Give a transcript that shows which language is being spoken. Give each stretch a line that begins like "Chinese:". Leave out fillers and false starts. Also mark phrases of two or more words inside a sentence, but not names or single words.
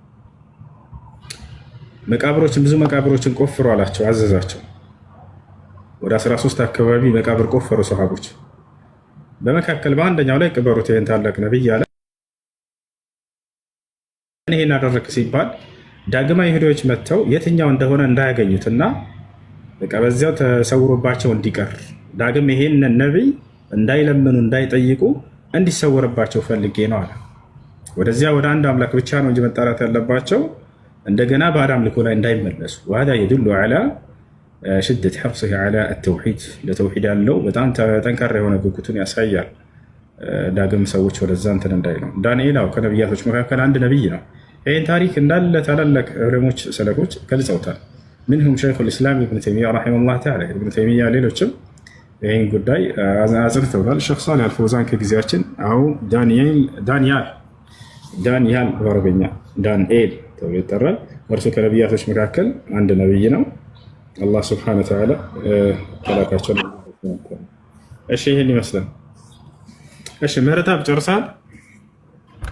Amharic: መቃብሮችን ብዙ መቃብሮችን ቆፍሩ አላቸው፣ አዘዛቸው። ወደ 13 አካባቢ መቃብር ቆፈሩ ሰሃቦች። በመካከል በአንደኛው ላይ ቅበሩት ይህን ታላቅ ነቢይ አለ። ይሄን አደረግ ሲባል ዳግም አይሁዶች መጥተው የትኛው እንደሆነ እንዳያገኙትና በቃ በዚያው ተሰውሮባቸው እንዲቀር ዳግም ይሄን ነቢይ እንዳይለምኑ እንዳይጠይቁ እንዲሰወርባቸው ፈልጌ ነው አለ። ወደዚያ ወደ አንድ አምላክ ብቻ ነው እንጂ መጣራት ያለባቸው እንደገና ባዕድ አምልኮ ላይ እንዳይመለሱ።
Arabic: وهذا يدل على شدة حرصه على التوحيد
Amharic: ለተውሂድ ያለው በጣም ጠንካራ የሆነ ጉጉቱን ያሳያል። ዳግም ሰዎች ወደዛ እንትን እንዳይሉ። ዳንኤል ከነቢያቶች መካከል አንድ ነቢይ ነው። ይህን ታሪክ እንዳለ ታላላቅ ዑለሞች ሰለፎች ገልጸውታል።
Arabic: منهم شيخ الإسلام ابن تيمية رحمه الله تعالى ابن تيمية
Amharic: ሌሎችም ይህን ጉዳይ አጽንተውታል። ሼክ ሳሊህ አልፈውዛን ከጊዜያችን አሁ ዳንያል በአረበኛ ዳንኤል ተብሎ ይጠራል። እርሱ ከነቢያቶች መካከል አንድ ነቢይ ነው። አላህ
Arabic: سبحانه وتعالى
Amharic: ከላካቸው። እሺ ይህን ይመስላል። እሺ ምህረተአብ ጨርሰሃል?